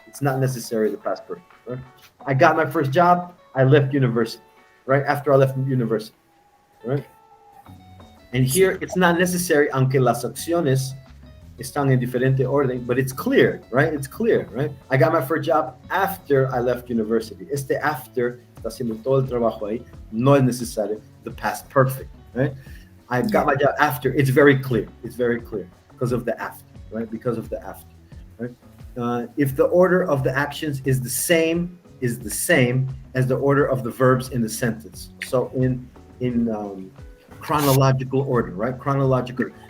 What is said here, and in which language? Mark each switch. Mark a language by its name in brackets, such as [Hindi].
[English] It's not necessary the past perfect, right? I got my first job, I left university, right? After I left university, right? And here it's not necessary, aunque las acciones están en diferente orden, but it's clear, right? It's clear, right? I got my first job after I left university. [Spanish] Este after está haciendo todo el trabajo ahí, no es necesario the past perfect, right? [English] I got my job after. It's very clear. It's very clear because of the after, right? Because of the after, right? If the order of the actions is the same as the order of the verbs in the sentence. So in chronological order, right? Chronological.